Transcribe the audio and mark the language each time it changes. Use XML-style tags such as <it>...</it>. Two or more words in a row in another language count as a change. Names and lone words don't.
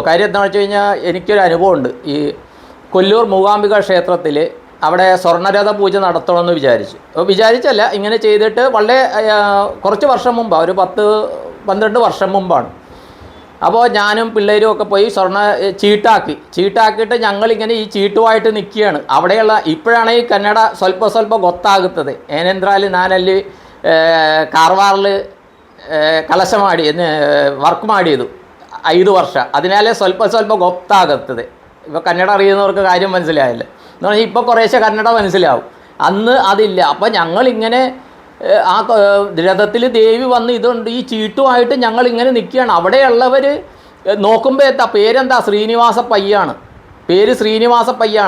<ml>കാര്യം എന്താണെന്ന് വെച്ച് കഴിഞ്ഞാൽ എനിക്കൊരു അനുഭവമുണ്ട്. ഈ കൊല്ലൂർ മൂകാംബിക ക്ഷേത്രത്തിൽ അവിടെ സ്വർണ്ണരഥ പൂജ നടത്തണമെന്ന് വിചാരിച്ചല്ല, ഇങ്ങനെ ചെയ്തിട്ട് വളരെ കുറച്ച് വർഷം മുമ്പാണ്, ഒരു 10-12 വർഷം മുമ്പാണ്. അപ്പോൾ ഞാനും പിള്ളേരും ഒക്കെ പോയി സ്വർണ്ണ ചീട്ടാക്കിയിട്ട് ഞങ്ങളിങ്ങനെ ഈ ചീട്ടുമായിട്ട് നിൽക്കുകയാണ്. അവിടെയുള്ള ഇപ്പോഴാണ് ഈ കന്നഡ സ്വല്പ</ml> <kn>ಗೊತ್ತಾಗುತ್ತದೆ ಏನೆಂದ್ರಲ್ಲಿ ನಾನಲ್ಲಿ ಕಾರವಾರಲ್ ಕೆಲಸ ಮಾಡಿ വർക്ക് ಮಾಡಿದ್ದು 5 ವರ್ಷ,</kn> <ml>അതിനാലേ സ്വല്പ ಗೊತ್ತಾಗುತ್ತದೆ. ഇപ്പോൾ കന്നഡ അറിയുന്നവർക്ക് കാര്യം മനസ്സിലായില്ല എന്ന് പറഞ്ഞാൽ ഇപ്പോൾ കുറേശ്ശെ കന്നഡ മനസ്സിലാവും. അന്ന് അതില്ല. അപ്പോൾ ഞങ്ങളിങ്ങനെ ആ രഥത്തിൽ ദേവി വന്ന് ഇതുണ്ട് ഈ ചീട്ടുമായിട്ട് ഞങ്ങളിങ്ങനെ നിൽക്കുകയാണ്. അവിടെയുള്ളവർ നോക്കുമ്പോൾ പേരെന്താ ശ്രീനിവാസ പയ്യാണ്, പേര് ശ്രീനിവാസ പയ്യാണ്.</ml>